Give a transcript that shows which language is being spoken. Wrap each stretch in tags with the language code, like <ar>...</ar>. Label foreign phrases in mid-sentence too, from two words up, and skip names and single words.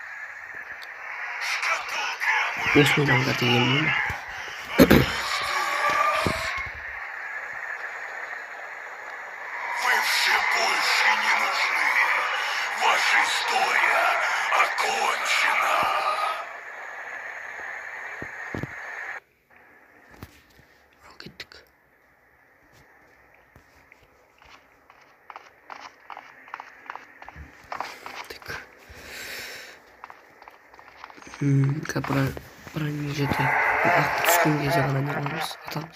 <kk>Осыны да дегенмен.</kk> <ru>Вы все больше не нужны. Ваша история окончена.</ru> <kk>Кеттік. Бронежеті ақ түскен кезде ғана не қыламыз, атамыз.</kk>